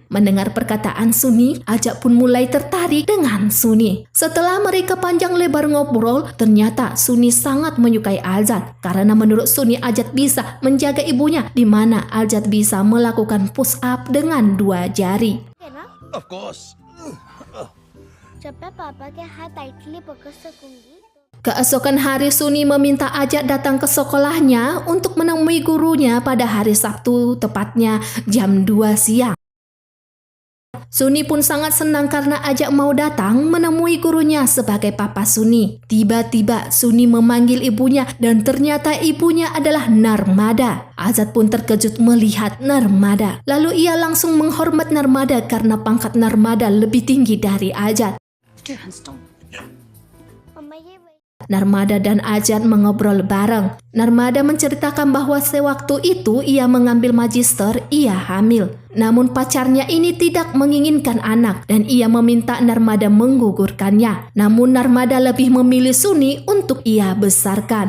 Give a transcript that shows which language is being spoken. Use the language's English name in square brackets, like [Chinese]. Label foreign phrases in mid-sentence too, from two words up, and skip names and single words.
[Indonesian] Mendengar perkataan Suni, Azad pun mulai tertarik dengan Suni. Setelah mereka panjang lebar ngobrol, ternyata Suni sangat menyukai Azad karena menurut Suni Azad bisa menjaga ibunya di mana Azad bisa melakukan [English] push up [Indonesian] dengan 2 jari. [English] Of course. [Hindi] जब मैं पापा के हाथ टाइटली पकड़ सकूंगी [Indonesian] Keesokan hari Suni meminta Azad datang ke sekolahnya untuk menemui gurunya pada hari Sabtu tepatnya jam 2 siang. Suni pun sangat senang karena Azad mau datang menemui gurunya sebagai papa Suni. Tiba-tiba Suni memanggil ibunya dan ternyata ibunya adalah Narmada. Azad pun terkejut melihat Narmada. Lalu ia langsung menghormat Narmada karena pangkat Narmada lebih tinggi dari Azad. [Hindi] मम्मा ये [Indonesian] Narmada dan Azad mengobrol bareng. Narmada menceritakan bahwa sewaktu itu ia mengambil magister, ia hamil. Namun pacarnya ini tidak menginginkan anak dan ia meminta Narmada menggugurkannya. Namun Narmada lebih memilih Suni untuk ia besarkan.